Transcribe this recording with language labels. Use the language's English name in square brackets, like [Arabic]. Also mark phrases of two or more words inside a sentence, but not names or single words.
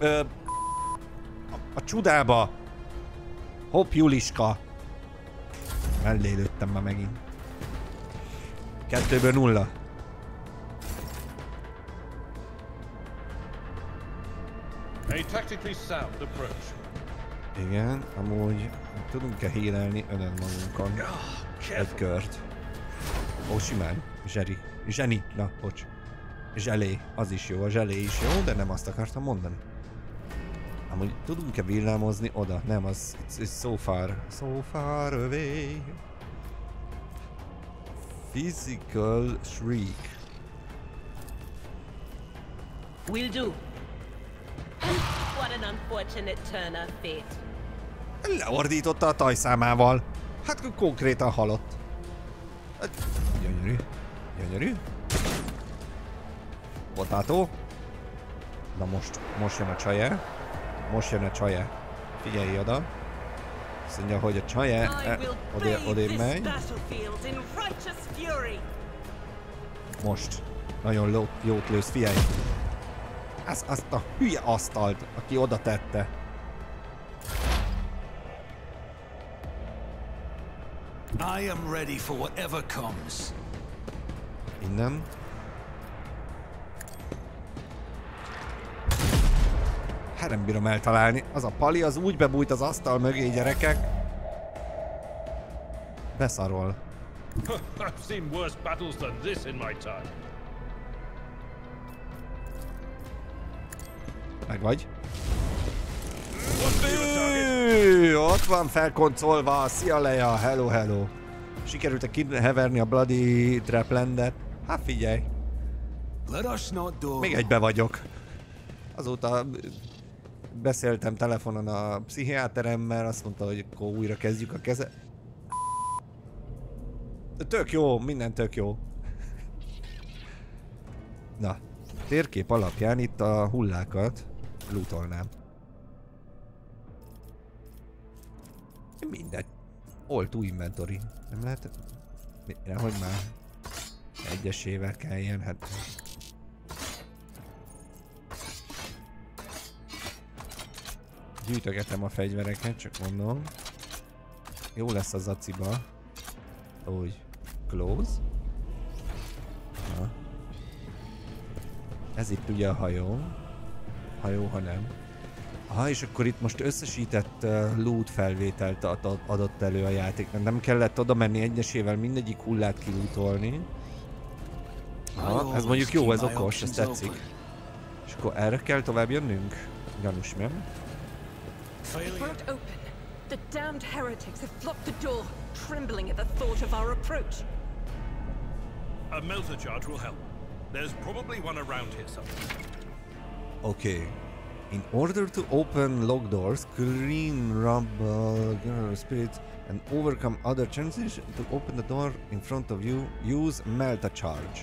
[Hungarian] a csudába! Hopp, Juliska! Mellé lőttem már megint. 2-ből 0. [English] A tactically sound approach. [Hungarian] Igen, amúgy tudunk-e healelni önön magunkon egy kört. Ó, simán. Zseni. Na, bocs. Zselé. Az is jó. A zselé is jó, de nem azt akartam mondani. Amúgy tudunk-e villámozni oda? Nem, az... [English] It's so far away. Physical shriek. Will do. What an unfortunate turn of fate. [Hungarian] Leordította a tajszámával. Hát konkrétan halott. Gyönyörű. Potato. Na most jön a csaje. Figyelj oda. Azt mondja, hogy a csaje odébb megy. Most. Nagyon jót lősz, figyelj. Azt a hülye asztalt, aki oda tette. [English] I am ready for whatever comes. [Hungarian] Innen. Hát nem bírom eltalálni. Az a pali, az úgy bebújt az asztal mögé, gyerekek. Beszarol. [English] I've seen worse battles than this in my time. [Hungarian] Meg vagy? Ott van felkoncolva. Szia Leia, hello. Sikerült-e kiheverni a Bloody Traplandet? Hát figyelj. Még egybe vagyok. Azóta beszéltem telefonon a pszichiáteremmel, azt mondta, hogy akkor újra kezdjük a keze. Tök jó, minden tök jó. Na, térkép alapján itt a hullákat lootolnám. Mindegy. [English] All to inventory. [Hungarian] Nem lehet... Nehogy már egyesével kelljen, hát... Gyűjtögetem a fegyvereket, csak mondom. Jó lesz az aciba. Úgy. Close. Na. Ez itt ugye a hajó. Hajó, ha nem. Aha, és akkor itt most összesített loot felvételt adott elő a játéknak. Nem kellett oda menni egyesével mindegyik hullát kilootolni. Aha, ez mondjuk jó, ez okos, ez tetszik. És akkor erre kell tovább jönnünk? Gyanús, nem? [English] The damned heretics have blocked the door, trembling at the thought of our approach. A melter charge will help. There's probably one around here somewhere. Okay. In order to open locked doors, clean rubble, spirits, and overcome other challenges, to open the door in front of you, use melter charge.